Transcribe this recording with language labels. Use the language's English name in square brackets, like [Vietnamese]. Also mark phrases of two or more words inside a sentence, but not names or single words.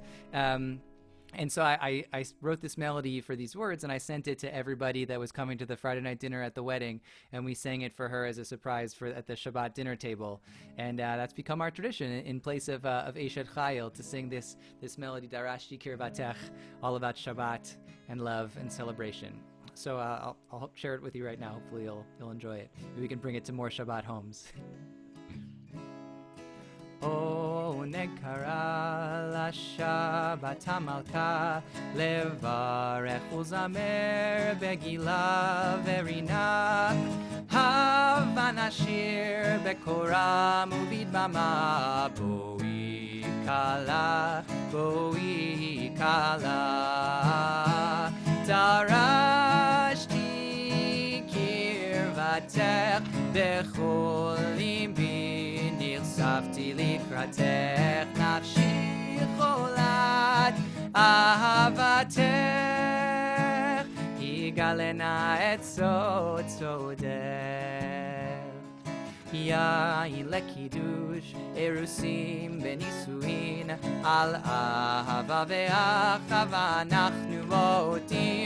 [English] And so I wrote this melody for these words, and I sent it to everybody that was coming to the Friday night dinner at the wedding, and we sang it for her as a surprise at the Shabbat dinner table. And that's become our tradition in place of Eshet Chayil to sing this melody, Darashti Kirvatech, all about Shabbat and love and celebration. So I'll share it with you right now. Hopefully you'll enjoy it. Maybe we can bring it to more Shabbat homes. [Hebrew] עונג קרא לשבת המלכה לברך וזמר בגילה ורינה הבה נשיר בקורם ובדמעה בואי כלה דרשתי קרבתך בכל ליבי צפתי לקראתך נפשי חולת אהבתך יגלנה את סוד סודך. יין לקידוש, אירוסין בנישואין, על אהבה ואחווה אנחנו מודים.